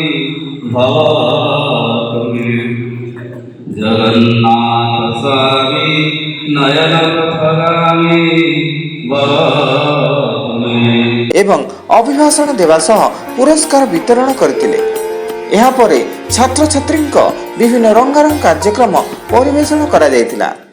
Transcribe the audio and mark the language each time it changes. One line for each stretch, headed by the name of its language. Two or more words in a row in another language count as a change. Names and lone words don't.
Sanskrit: भवतु मे। जगन्नाथ स्वामी नयन पथगामी भवतु मे।
Odia: ଏବଂ ଅଭିଭାଷଣ ଦେବା ସହ ପୁରସ୍କାର ବିତରଣ କରିଥିଲେ। ଏହା ପରେ ଛାତ୍ରଛାତ୍ରୀଙ୍କ ବିଭିନ୍ନ ରଙ୍ଗାରଙ୍ଗ କାର୍ଯ୍ୟକ୍ରମ ପରିବେଷଣ କରାଯାଇଥିଲା।